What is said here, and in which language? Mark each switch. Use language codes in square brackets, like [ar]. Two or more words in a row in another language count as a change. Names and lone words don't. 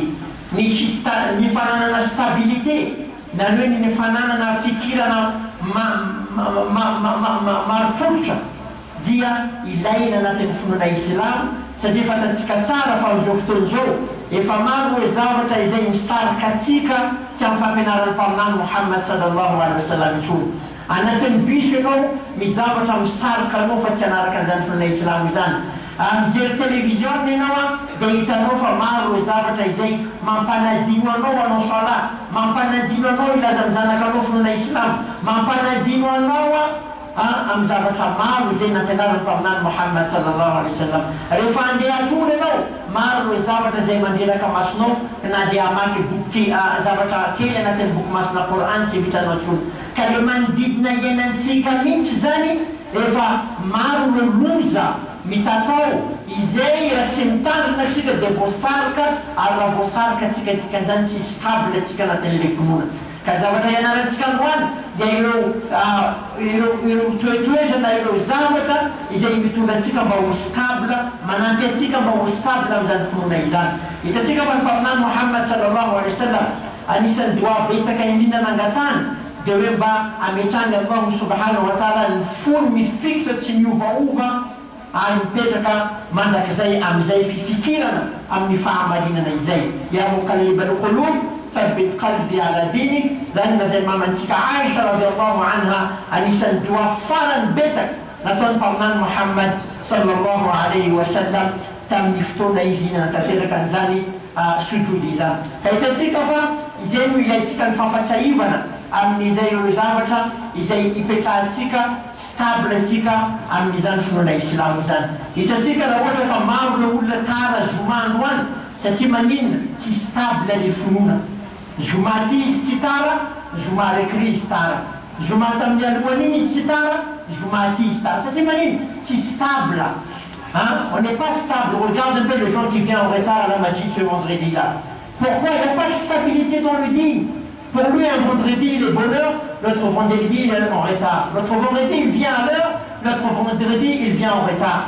[mg] Ny fananana stabilité na hoe ny fananana fikirana marofototra dia ilaina anatin'ny finoana Islam. Satria fantatsika tsara fa amin'izao fotoana izao efa maro hoe zavatra izay misarika atsika tsy amin'ny fampianaran'ny mpaminany Muhammad [ar] صلى الله عليه وسلم [mg] intsony. Anatin'ny biso ianao mizavatra misarika anao fa tsy hanaraka an'izany finoana Islam izany. Mijery télévision ianao dia hitanao fa maro hoe zavatra izay mampanadino anao sala, mampanadino anao ilaza amin'ny zanakanao finoana Islam, mampanadino anao amin'ny zavatra maro izay nampianaran'ny mpaminany Muhammad [ar] صلى الله عليه وسلم. [mg] Rehefa andeha atory ianao, maro hoe zavatra izay mandreraka masonao na dia hamaky boky zavatra kely anatin'ny boky masona Quran tsy vitanao intsony. Ka le manodidina iainantsika mihitsy zany efa maro le loza mitatao izay raha tsy mitandrina atsika dia voasarika, ary raha voasarika atsika dikan'izany tsy stable atsika anatin'ilay finoana. Ka zavatra ianarantsika androany dia ireo toetoeza na ireo zavatra izay mitondra atsika mba ho stable, manampy atsika mba ho stable amin'izany finoana izany. Hitantsika fa ny mpaminany Muhammad [ar] صلى الله عليه وسلم [mg] anisan'ny doa betsaka indrindra nangatana dia hoe mba ametrany [ar] الله سبحانه وتعالى [mg] ny fony mifikitra tsy miovaova ary mipetraka mandrakizay amin'izay fifikirana amin'ny fahamarinana izay. [ar] يا مقلب القلوب ثبت قلبي على دينك. [mg] Zany zay mamantsika Aisha [ar] رضي الله عنها [mg] anisan'ny doa farany betsaka nataon'ny mpaminany Muhammad [ar] صلى الله عليه وسلم [mg] tamin'ny fotoana izy nanatanteraka an'izany sujudi izany. Ka hitantsika fa izay no ilayntsika ny fampasahivana amin'izay ireo zavatra izay ipetrahantsika stable antsika amin'izany finoana islamo izany. Hitantsika raha ohatra ka maro le olona tara zomandro any satria maninona tsy stable le finoana. Zoma ty izy tsy tara, zoma rekry izy tara. Zoma tamin'ny alohany iny izy tsy tara, zoma ty izy tara. Satria maninona tsy stable. [fr] Hein? On n'est pas stable. Regarde un peu les gens qui viennent en retard à la masjid ce vendredi-là. Pourquoi il n'y a pas de stabilité dans le dîn? Pour lui, un vendredi, il est bonheur, l'autre vendredi, il est en retard. L'autre vendredi, il vient à l'heure, l'autre vendredi, il vient en retard.